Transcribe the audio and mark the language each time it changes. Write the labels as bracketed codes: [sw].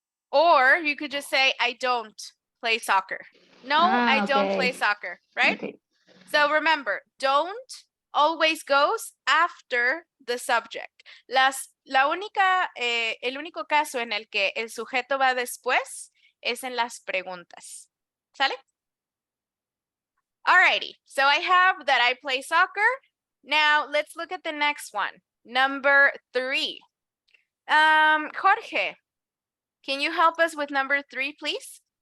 [en] Or you could just say, I don't play soccer. No, I don't play Okay. soccer, right? Okay. So remember, don't always goes after the subject. [es] El único caso en el que el sujeto va después es en las preguntas. ¿Sale? [en] Alrighty, so I have that I play soccer. Now let's look at the next one. Number 3. Jorge, can you help us with number 3, please?